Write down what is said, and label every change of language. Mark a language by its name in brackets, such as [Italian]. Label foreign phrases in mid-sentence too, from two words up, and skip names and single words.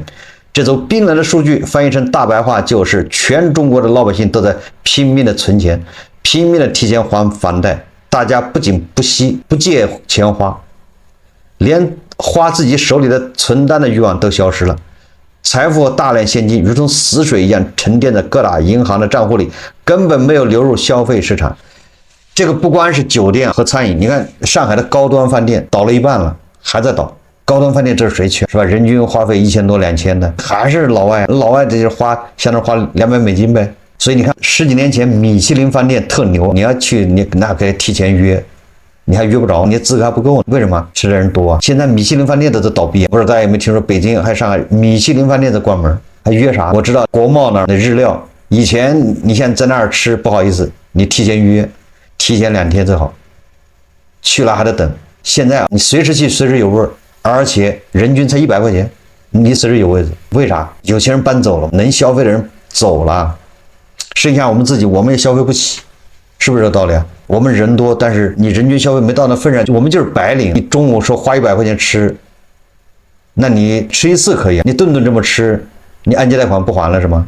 [Chinese] 這組冰冷的數據翻譯成大白話就是全中國的老百姓都在拼命的存錢，拼命的提前還房貸，大家不僅不惜不借錢花，連花自己手裡的存单的慾望都消失了。財富大量現金如同死水一樣沉澱在各大銀行的賬戶裡，根本沒有流入消費市場。這個不光是酒店和餐飲，你看上海的高端飯店倒了一半了，還在倒。高端飯店這是誰去是吧？人均花費1000多2000的，還是老外。老外這就是相當於花200美金唄。所以你看10幾年前米其林飯店特牛，你要去你那可以提前約， 你還約不着，你的資格還不夠，為什麼？吃的人多啊。現在米其林飯店都倒閉，不知道大家有沒有聽說北京還上海米其林飯店都關門，還約啥？我知道國貿那兒的日料，以前你现在在那兒吃不好意思，你提前預約，提前2天最好，去了還得等。現在你隨時去隨時有位，而且人均才100塊錢，你隨時有位置。為啥？有钱人搬走了，能消費的人走了，剩下我們自己，我們也消費不起。是不是这道理啊？我們人多，但是你人均消費沒到那份上，我們就是白領。你中午說花100塊錢吃，那你吃一次可以，你頓頓這麼吃，你按揭貸款不還了是嗎？